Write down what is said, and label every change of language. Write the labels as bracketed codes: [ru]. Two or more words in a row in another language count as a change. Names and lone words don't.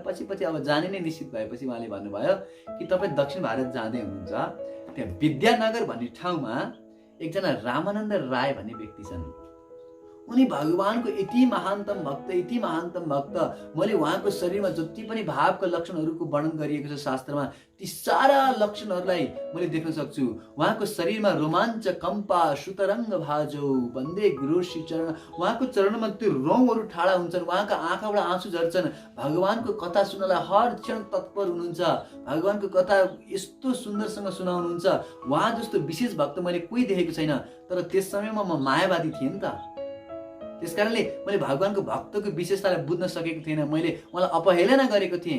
[ne] पछि अब जाने नै निश्चित भएपछि उहाँले भन्नुभयो कि तपाईँ दक्षिण भारत जाँदै हुनुहुन्छ, त्यहाँ विद्यानगर भन्ने ठाउँमा एकजना रामानन्द राय भन्ने व्यक्ति छन्। उनी भगवानको यति महानतम भक्त, मैले उहाँको शरीरमा जति पनि भावका लक्षणहरूको वर्णन गरिएको छ शास्त्रमा, ती सारा लक्षणहरूलाई मैले देख्न सक्छु। उहाँको शरीरमा [sa] रोमाञ्च कम्पा सुतरङ्ग भाजो वन्दे गुरु श्री चरण, [ne] उहाँको चरणमा त्यो रौँहरू ठाडा हुन्छन्, उहाँका आँखाबाट आँसु झर्छन्। भगवानको कथा सुन्नलाई हर क्षण तत्पर हुनुहुन्छ, भगवानको कथा यस्तो सुन्दरसँग सुनाउनुहुन्छ। उहाँ जस्तो विशेष भक्त मैले कोही देखेको छैन। तर त्यस समयमा म मायावादी थिएँ नि त, त्यस कारणले मैले भगवानको भक्तको विशेषतालाई बुझ्न सकेको थिएन, मैले उहाँलाई अपहेलना गरेको थिएँ।